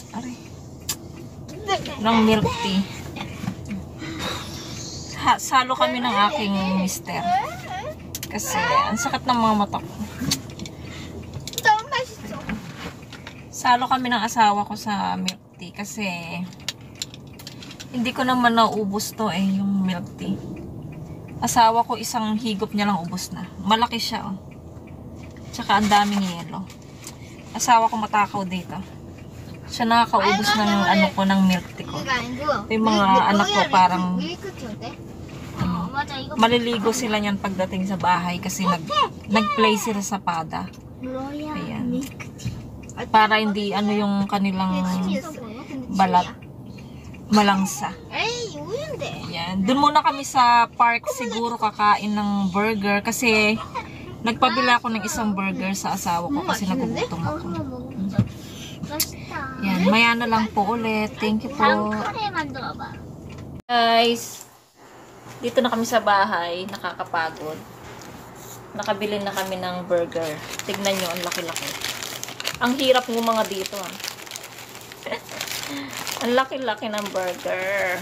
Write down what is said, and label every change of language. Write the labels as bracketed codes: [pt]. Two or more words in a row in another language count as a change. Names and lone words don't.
[tl] Aray. Ng [en] milk tea. [tl] Salo kami ng aking mister. Kasi ang sakit ng mga mata ko. [ko] 너무 맛있어 [tl] Salo kami ng asawa ko sa [en] milk tea [tl] kasi hindi ko naman naubos to yung [en] milk tea. [tl] Asawa ko isang higop niya lang ubos na. Malaki siya Tsaka ang daming yelo. Asawa ko matakaw dito. Siya nakakaubos ng ng [en] milk tea [tl] ko. [ko] 이거 아니고 [tl] Yung mga anak ko parang [ko] 밀크티 어때? 맞아 이거 [tl] maliligo sila niyan pagdating sa bahay kasi nag-play sila sa pada. [ko] 로얄 [tl] Ayan. [ko] 밀크티 [tl] Para hindi yung kanilang balat malangsa. [ko] 에이 우유인데 [tl] Yan. Doon muna kami sa park siguro kakain ng burger kasi nagpabila ako ng isang burger sa asawa ko kasi nagugutom ako. [ko] 맛있다 [tl] Yan. Maya na lang po ulit. [en] Thank you po. [ko] 카레 만들어봐 [tl] Guys, dito na kami sa bahay. Nakakapagod. Nakabili na kami ng burger. Tignan nyo, ang laki-laki. Ang hirap ng mga dito Ang laki-laki ng burger.